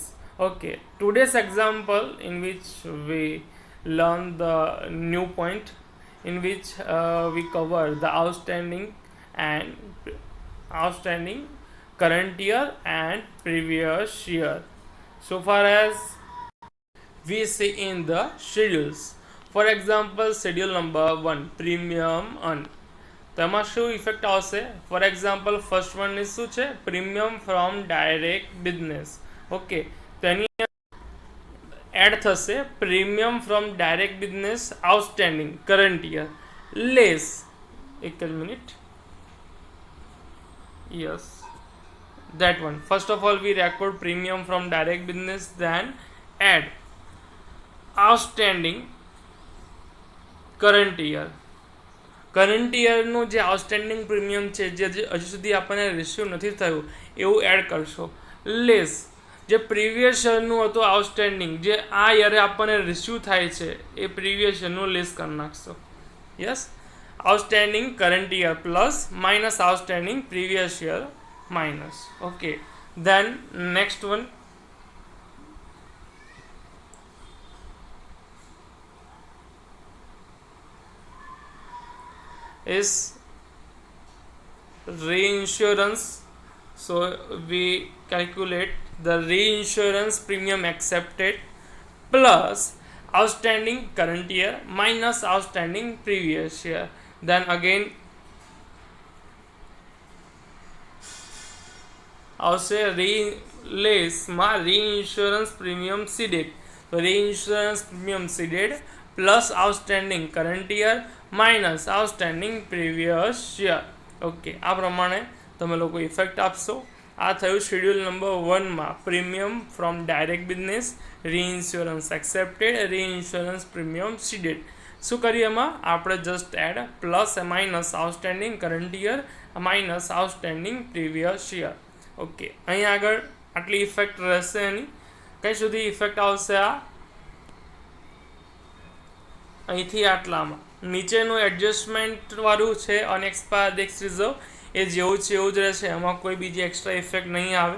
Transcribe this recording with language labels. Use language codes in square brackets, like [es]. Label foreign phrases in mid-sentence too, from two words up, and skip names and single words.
[en] Okay, today's example in which we learn the new point in which we cover the outstanding current year and previous year. So far as we see in the schedules, for example schedule number 1 premium earn, [gu] તો એમાં શું ઇફેક્ટ આવશે, [en] for example first one [gu] ની શું છે, [en] premium from direct business. ઓકે, [gu] તો એની એડ થશે [en] premium from direct business outstanding current year less, [gu] એક જ મિનિટ, [en] યસ that one. First of all we record premium from direct business, then add outstanding [gu] કરંટ યરનું જે આઉટસ્ટેન્ડિંગ પ્રીમિયમ છે, જે હજુ સુધી આપણને રિસીવ નથી થયું એવું એડ કરશો, લેસ જે પ્રીવિયસ યરનું હતું આઉટસ્ટેન્ડિંગ, જે આ યરે આપણને રિસીવ થાય છે એ પ્રીવિયસ યરનું લેસ કરી નાખશો. [en] yes, outstanding current year plus minus outstanding previous year minus. Okay, then next one is reinsurance. So we calculate the reinsurance premium accepted plus outstanding current year minus outstanding previous year. Then again [gu] આવશે લેસમાં [en] reinsurance premium ceded, તો reinsurance premium ceded plus outstanding current year minus outstanding previous year. [gu] ઓકે, આ પ્રમાણે તમે લોકો ઇફેક્ટ આપશો. આ થયું શેડ્યુલ નંબર 1માં [en] premium from direct business, reinsurance accepted, reinsurance premium ceded. [gu] શું કરીએ એમાં આપણે [en] just add plus minus outstanding current year minus outstanding previous year. [gu] ઓકે, અહીં આગળ આટલી ઇફેક્ટ રહેશે, એની કઈ સુધી ઇફેક્ટ આવશે, આ અહીંથી આટલામાં નીચેનું એડજસ્ટમેન્ટવાળું છે [en] unexpired ex reserve, [gu] એ જેવું છે એવું જ રહેશે, એમાં કોઈ બીજી [en] extra effect [gu] નહીં આવે.